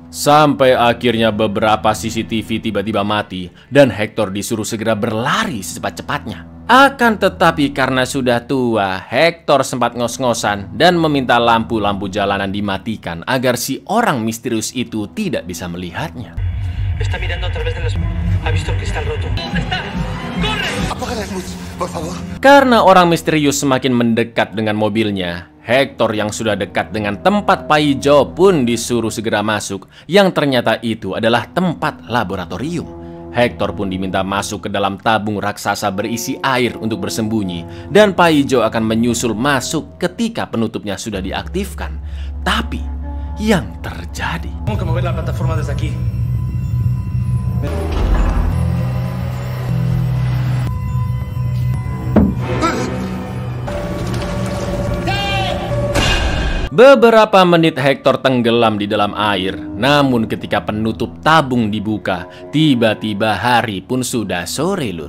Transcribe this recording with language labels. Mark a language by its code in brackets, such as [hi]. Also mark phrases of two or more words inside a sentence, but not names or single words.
[id] Sampai akhirnya beberapa CCTV tiba-tiba mati dan Hector disuruh segera berlari secepat-cepatnya. Akan tetapi karena sudah tua, Hector sempat ngos-ngosan dan meminta lampu-lampu jalanan dimatikan agar si orang misterius itu tidak bisa melihatnya. [es] Está mirando a través de las... Ha visto el cristal roto. ¡Está! ¡Corre! Apaga las luces, por favor. [id] Karena orang misterius semakin mendekat dengan mobilnya, Hector yang sudah dekat dengan tempat Pak Ijo pun disuruh segera masuk, yang ternyata itu adalah tempat laboratorium. Hector pun diminta masuk ke dalam tabung raksasa berisi air untuk bersembunyi, dan Pak Ijo akan menyusul masuk ketika penutupnya sudah diaktifkan. Tapi yang terjadi... [es] Tengo que mover la plataforma desde aquí. [id] Beberapa menit Hector tenggelam di dalam air. Namun ketika penutup tabung dibuka, tiba-tiba hari pun sudah sore, lur.